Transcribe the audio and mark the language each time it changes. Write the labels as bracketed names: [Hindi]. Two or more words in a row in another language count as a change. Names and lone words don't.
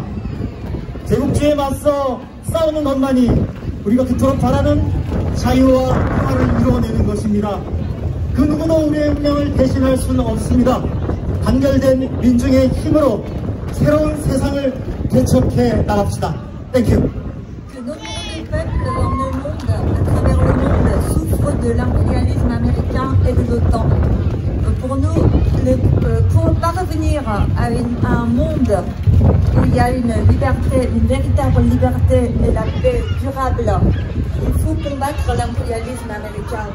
[Korean] 제국주의에 맞서 싸우는 것만이 우리가 그토록 바라는 자유와 평화를 이루어내는 것입니다. 그 누구도 우리의 운명을 대신할 수는 없습니다. 단결된 민중의 힘으로 새로운 세상을 개척해 나갑시다. [English] thank you. [French] Peuple dans le monde, à travers le monde, souffrent de l'impérialisme américain et de l'OTAN. Pour nous, pour parvenir à un monde où il y a une liberté, une véritable liberté et la paix durable, il faut combattre l'impérialisme américain.